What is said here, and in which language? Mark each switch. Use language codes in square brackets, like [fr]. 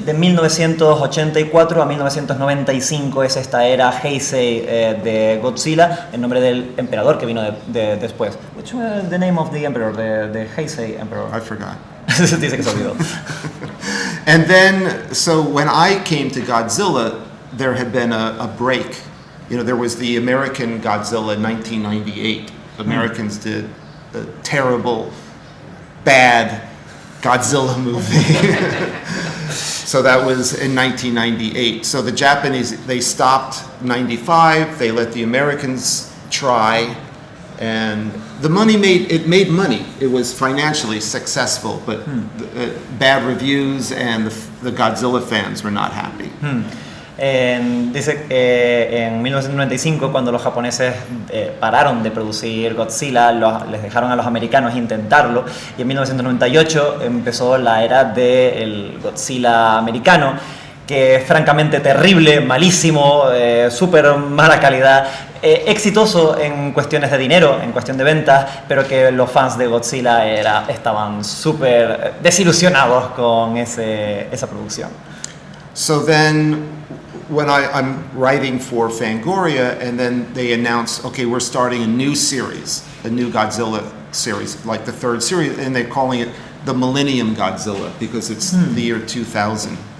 [es] De 1984 a 1995 es esta era Heisei de Godzilla, en nombre del emperador que vino después. [en] Which was the name of the emperor, the Heisei emperor? I forgot. [es] Dice que se olvidó. [en] And then, so when I came to Godzilla, there had been a break. There was the American Godzilla in 1998. Americans did a terrible, bad Godzilla movie. So that was in 1998. So the Japanese, they stopped 95, they let the Americans try, and the money made money. It was financially successful, but bad reviews, and the Godzilla fans were not happy. [es] Dice que en 1995, cuando los japoneses pararon de producir Godzilla, les dejaron a los americanos intentarlo, y en 1998 empezó la era del Godzilla americano, que es francamente terrible, malísimo, súper mala calidad, exitoso en cuestiones de dinero, en cuestión de ventas, pero que los fans de Godzilla estaban súper desilusionados con esa producción. [en] So then, when I'm writing for Fangoria, and then they announce, okay, we're starting a new series, a new Godzilla series, like the third series, and they're calling it the Millennium Godzilla because it's the year 2000.